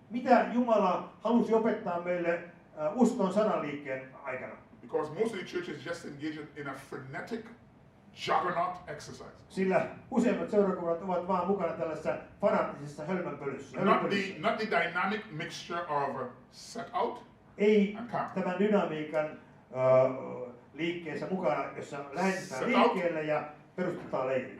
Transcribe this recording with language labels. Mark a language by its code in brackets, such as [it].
[fi] mitä Jumala halusi opettaa meille uskon sananliikkeen aikana. [en] Because most of the churches just engage in a frenetic juggernaut exercise. [fi] Sillä useimmat seurakunnat ovat vaan mukana tällaisessa fanaattisessa hölmönpölyssä. [en] Not the dynamic mixture of set out [fi] Ei [en] and camp. [fi] tämän dynamiikan liikkeessä mukana, jossa lähetetään [en] Set out. [fi] liikkeelle ja perustetaan leiri.